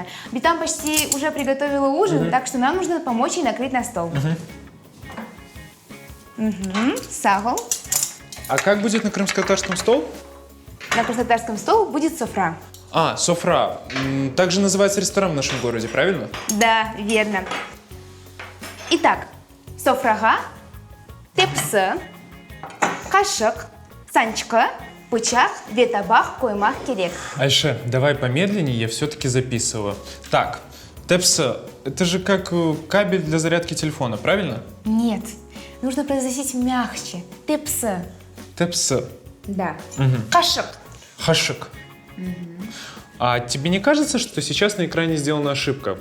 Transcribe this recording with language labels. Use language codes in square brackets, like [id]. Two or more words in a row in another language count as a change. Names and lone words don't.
[ru] Ведь там почти уже приготовила ужин, так что нам нужно помочь ей накрыть на стол. Сагл. А как будет на крымско-татарском стол? На крымско-татарском стол будет софра. А, софра. Также называется ресторан в нашем городе, правильно? Да, верно. Итак, [crh] софрага, тепсы, кашык, санчка, бычак, ветабах, коймах, керек. [ru] Айше, давай помедленнее, я все-таки записываю. Так, тепсы, это же как кабель для зарядки телефона, правильно? Нет, нужно произносить мягче. Тепсы. Тепсы. Да. Кашык. Хашик. А тебе не кажется, что сейчас на экране сделана ошибка?